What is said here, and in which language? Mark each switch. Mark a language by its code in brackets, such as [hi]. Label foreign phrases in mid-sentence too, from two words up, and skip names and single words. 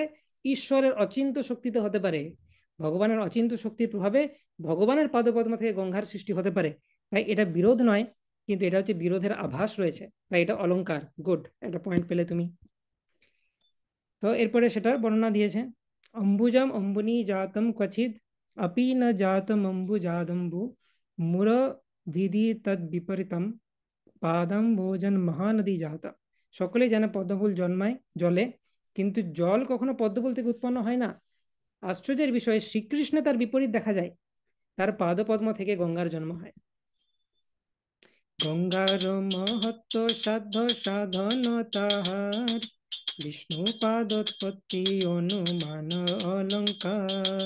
[bn] ঈশ্বরের অচিন্ত শক্তিতে হতে পারে, ভগবানের অচিন্ত শক্তির প্রভাবে ভগবানের পাদপদ্ম থেকে গঙ্গার সৃষ্টি হতে পারে। তাই এটা বিরোধ নয়, কিন্তু এটা হচ্ছে বিরোধের আভাস রয়েছে, তাই এটা অলংকার। গুড, একটা পয়েন্ট পেলে তুমি। তো এরপরে সেটার বর্ণনা দিয়েছে, [sa] অম্বুজম অম্বুনি জাতম ক্বচিদ अपि न जातम अम्बुजादम्बु मुर विधि तद विपरीतम পাদম ভোজন মহানদী জাতা। [bn] সকলে জানে পদ্মফুল জন্মায় জলে, কিন্তু জল কখনো পদ্মফুল থেকে উৎপন্ন হয় না। আশ্চর্যের বিষয়, শ্রীকৃষ্ণে তার বিপরীত দেখা যায়, তার পাদপদ্ম থেকে গঙ্গার জন্ম হয়। গঙ্গার মহত্ব সাধ্য সাধন তাহার, বিষ্ণু পাদোৎপত্তি অনুমান অলঙ্কার।